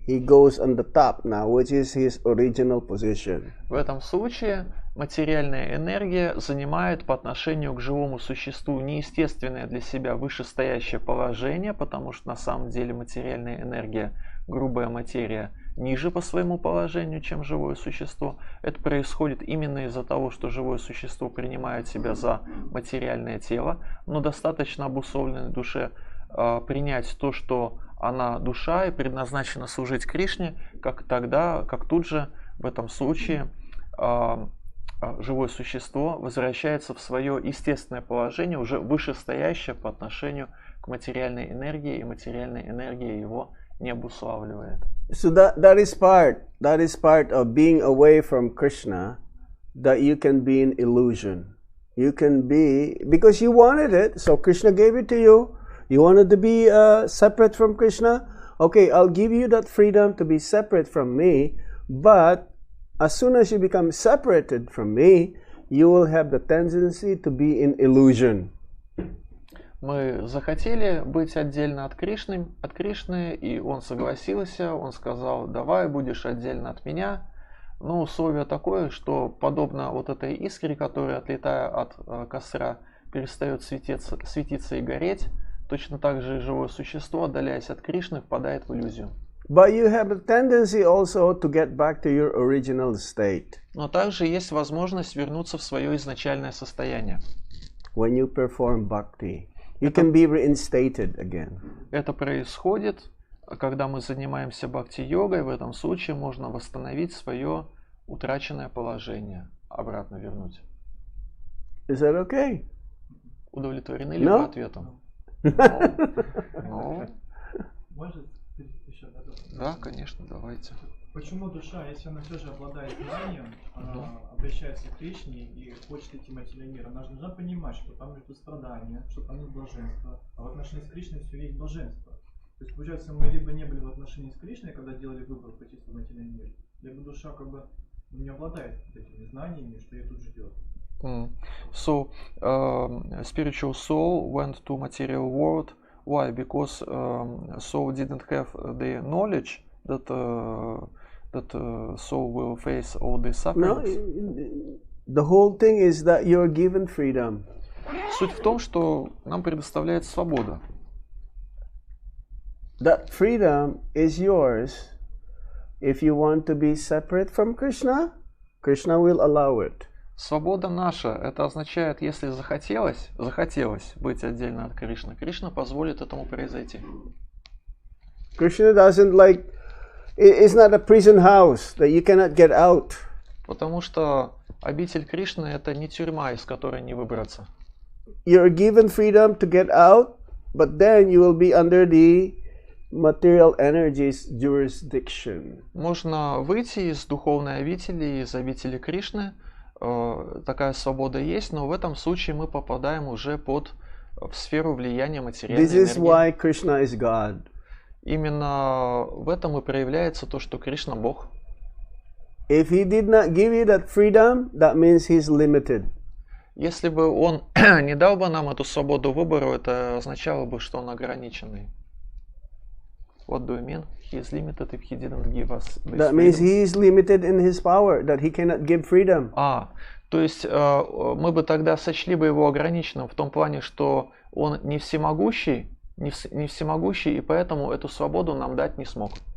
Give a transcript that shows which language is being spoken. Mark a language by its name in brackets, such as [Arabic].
[English] He goes on the top now, which is his original position. [Russian] В этом случае материальная энергия занимает по отношению к живому существу неестественное для себя вышестоящее положение, потому что на самом деле материальная энергия, грубая материя, ниже по своему положению, чем живое существо. Это происходит именно из-за того, что живое существо принимает себя за материальное тело, но достаточно обусловленной душе принять то, что она душа и предназначена служить Кришне, как тут же в этом случае живое существо возвращается в свое естественное положение, уже вышестоящее по отношению к материальной энергии, и материальная энергия его не обуславливает. [English] So that is part of being away from Krishna, that you can be in illusion. You can be, because you wanted it, so Krishna gave it to you. You wanted to be separate from Krishna? Okay, I'll give you that freedom to be separate from me, but as soon as you become separated from me, you will have the tendency to be in illusion. [Russian] Мы захотели быть отдельно от Кришны, и он согласился, он сказал: давай, будешь отдельно от меня. Но условие такое, что подобно вот этой искре, которая, отлетая от костра, перестает светиться и гореть, точно так же и живое существо, отдаляясь от Кришны, впадает в иллюзию. [English] But you have a tendency also to get back to your original state. [Russian] Но также есть возможность вернуться в свое изначальное состояние. [English] When you perform bhakti, you can be reinstated again. [Russian] Это происходит, когда мы занимаемся бхакти-йогой. В этом случае можно восстановить свое утраченное положение, обратно вернуть. [English] Is that okay? [Russian] Удовлетворены ли вы ответом? [English] No. [Russian] Может еще добавить? Да, конечно, давайте. Почему душа, если она все же обладает знанием, она обращается к Кришне и хочет идти в материальный мир, она же должна понимать, что там есть страдания, что там есть блаженство, а в отношении с Кришной все есть блаженство. То есть, получается, мы либо не были в отношении с Кришной, когда делали выбор пойти в материальный мир, либо душа как бы не обладает этими знаниями, что ее тут ждет. [English] So, spiritual soul went to material world. Why? Because soul didn't have the knowledge that soul will face all these sufferings. No, the whole thing is that you're given freedom. [Russian] Суть в том, что нам предоставляется свобода. [English] That freedom is yours. If you want to be separate from Krishna, Krishna will allow it. [Russian] Свобода наша. Это означает, если захотелось быть отдельно от Кришны, Кришна позволит этому произойти. [English] Krishna doesn't like, it's not a prison house that you cannot get out. [Russian] Потому что обитель Кришны — это не тюрьма, из которой не выбраться. [English] You're given freedom to get out, but then you will be under the material energy's jurisdiction. [Russian] Можно выйти из духовной обители, из обители Кришны, такая свобода есть, но в этом случае мы попадаем уже в сферу влияния материальной [English] This is [Russian] энергии. [English] why Krishna is God. [Russian] Именно в этом и проявляется то, что Кришна Бог. [English] If he did not give you that freedom, that means he's limited. [Russian] Если бы он не дал бы нам эту свободу выбора, это означало бы, что он ограниченный. [English] What do you mean? He is limited if he didn't give us this That means freedom. he is limited in his power, that he cannot give freedom. [Russian] То есть мы бы тогда сочли бы его ограниченным в том плане, что он не всемогущий, и поэтому эту свободу нам дать не смог.